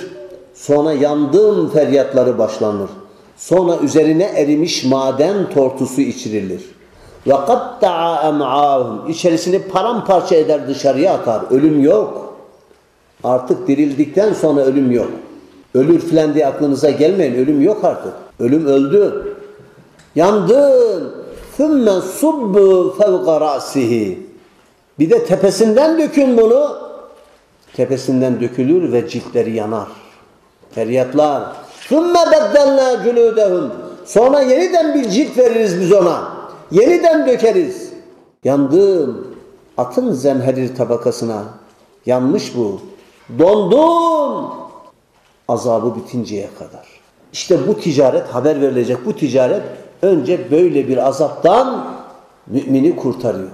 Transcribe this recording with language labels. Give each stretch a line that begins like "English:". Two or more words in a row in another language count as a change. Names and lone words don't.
Turkish: Sonra yandım feryatları başlanır. Sonra üzerine erimiş maden tortusu içirilir.
Arabic: وقطع أمعاءهم.
Turkish: İçerisini paramparça eder, dışarıya atar. Ölüm yok. Artık dirildikten sonra ölüm yok. Ölür filan diye aklınıza gelmeyin. Ölüm yok artık. Ölüm öldü. Yandın.
Arabic: ثُمَّ صُبُّ فَوْقَ رَأْسِهِ.
Turkish: Bir de tepesinden dökün bunu. Tepesinden dökülür ve ciltleri yanar. Feryatlar.
Arabic: ثُمَّ بَدَّلْنَا جُلُودَهُمْ.
Turkish: Sonra yeniden bir cilt veririz biz ona. Yeniden dökeriz. Yandım. Atın zemherir tabakasına. Yanmış bu. Dondum. Azabı bitinceye kadar. İşte bu ticaret haber verilecek. Bu ticaret önce böyle bir azaptan mümini kurtarıyor.